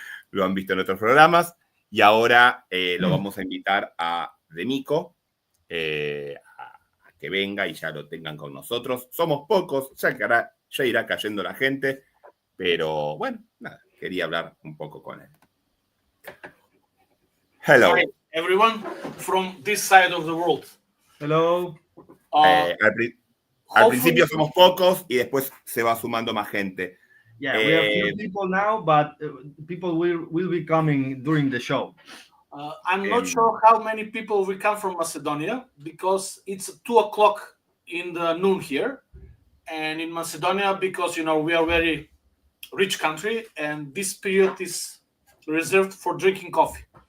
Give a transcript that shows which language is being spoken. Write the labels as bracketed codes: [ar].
[es] Lo han visto en otros programas. Y ahora lo vamos a invitar a Mico, a que venga y ya lo tengan con nosotros. Somos pocos, ya irá cayendo la gente, pero bueno, nada, quería hablar un poco con él. [en] Hello. Hi, everyone from this side of the world. Hello. [es] Al principio somos pocos y después se va sumando más gente. [en] Yeah, we have few people now, but people will be coming during the show. I'm not sure how many people will come from Macedonia because it's 2:00 in the noon here, and in Macedonia, because we are a very rich country, and this period is reserved for drinking coffee.